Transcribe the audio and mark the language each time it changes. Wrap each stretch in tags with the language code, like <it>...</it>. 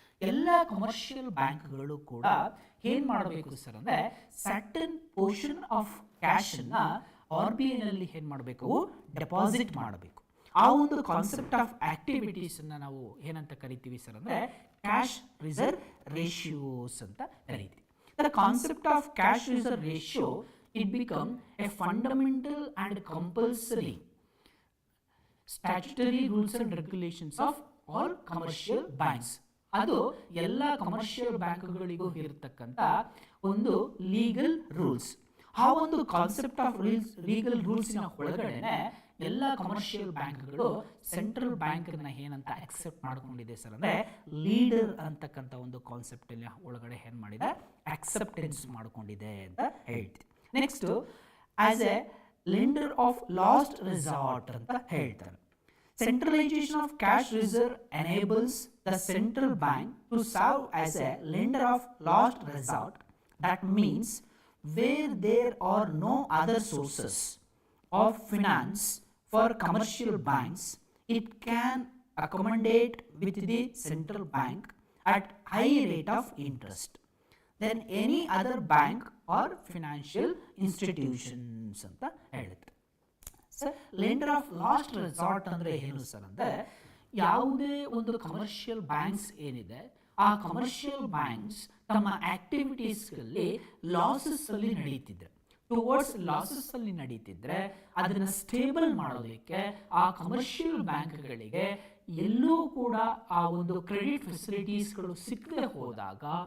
<kn>ಎಲ್ಲ ಕಮರ್ಷಿಯಲ್ ಬ್ಯಾಂಕ್ಗಳು ಕೂಡ ಏನು ಮಾಡಬೇಕು ಸರ್ ಅಂದರೆ</kn> <en>certain portion of ಕ್ಯಾಶನ್ನು</en> <kn>RBI ನಲ್ಲಿ ಏನು ಮಾಡಬೇಕು, ಡೆಪಾಸಿಟ್ ಮಾಡಬೇಕು. ಆ ಒಂದು ಕಾನ್ಸೆಪ್ಟ್ ಆಫ್ ಆಕ್ಟಿವಿಟೀಸನ್ನು ನಾವು ಏನಂತ ಕರಿತೀವಿ ಸರ್ ಅಂದರೆ ಕ್ಯಾಶ್ ರಿಸರ್ವ್ ರೇಷಿಯೋಸ್ ಅಂತ ಕರಿತೀವಿ.</kn> <en>The concept of cash reserve ratio, it become a fundamental and compulsory statutory rules and regulations of all commercial banks.</en> <kn>ಅದು ಎಲ್ಲ ಕಮರ್ಷಿಯಲ್ ಬ್ಯಾಂಕ್ಗಳಿಗೂ ಇರತಕ್ಕಂಥ ಒಂದು ಲೀಗಲ್ ರೂಲ್ಸ್. ಆ ಒಂದು ಕಾನ್ಸೆಪ್ಟ್ ಆಫ್ ಲೀಗಲ್ ರೂಲ್ಸಿನ ಒಳಗಡೆನೆ ಎಲ್ಲ ಕಮರ್ಷಿಯಲ್ ಬ್ಯಾಂಕ್ಗಳು ಸೆಂಟ್ರಲ್ ಬ್ಯಾಂಕ್ನ ಏನಂತ ಅಕ್ಸೆಪ್ಟ್ ಮಾಡ್ಕೊಂಡಿದೆ ಸರ್ ಅಂದರೆ ಲೀಡರ್ ಅಂತಕ್ಕಂಥ ಒಂದು ಕಾನ್ಸೆಪ್ಟ್ ಒಳಗಡೆ ಏನು ಮಾಡಿದೆ, ಅಕ್ಸೆಪ್ಟೆನ್ಸ್ ಮಾಡ್ಕೊಂಡಿದೆ ಅಂತ ಹೇಳ್ತೀವಿ.</kn> <en>next as a lender of last resort</en> <kn>ಅಂತ ಹೇಳ್ತಾರೆ.</kn> <en>Centralization of cash reserve enables the central bank to serve as a lender of last resort. That means where there are no other sources of finance for commercial banks, it can accommodate with the central bank at high rate of interest than any other bank or financial institutions</en> <kn>ಅಂತ ಹೇಳುತ್ತೆ. Sir lender of last resort ಅಂದರೆ ಏನು sir ಅಂದರೆ ಯಾವುದೇ ಒಂದು commercial banks ಏನಿದೆ ಆ commercial banks ತಮ್ಮ ಆಕ್ಟಿವಿಟೀಸ್ಗಳಲ್ಲಿ ಲಾಸಸ್ ಅಲ್ಲಿ ನಡೀತಿದ್ರೆ, ಟುವರ್ಡ್ಸ್ ಲಾಸಸ್ ಅಲ್ಲಿ ನಡೀತಿದ್ರೆ ಅದನ್ನು ಸ್ಟೇಬಲ್ ಮಾಡೋದಕ್ಕೆ ಆ ಕಮರ್ಷಿಯಲ್ ಬ್ಯಾಂಕ್ಗಳಿಗೆ ಎಲ್ಲೂ ಕೂಡ ಆ ಒಂದು ಕ್ರೆಡಿಟ್ ಫೆಸಿಲಿಟೀಸ್ಗಳು ಸಿಕ್ಕದೆ ಹೋದಾಗ</kn>